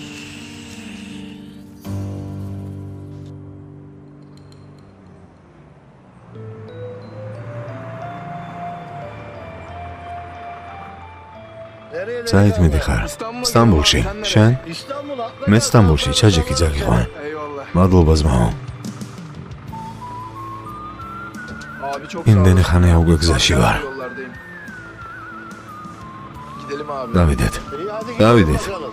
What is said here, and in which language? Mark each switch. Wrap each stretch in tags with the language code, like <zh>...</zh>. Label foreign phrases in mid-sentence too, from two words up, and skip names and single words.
<ka>საით მიდიხარ? სტამბოლში. შენ? მე სტამბოლში, ჩაჯექი ძაგიყვან.</ka> <tr>Eyvallah.</tr> <ka>მადლობა ძმაო.</ka> <tr>Abi çok</tr> <ka>იმდენი ხანია უკვე გზაში ვარ.</ka> <tr>Yollardayım. Gidelim abi.</tr> <ka>დავიდეთ. დავიდეთ.</ka>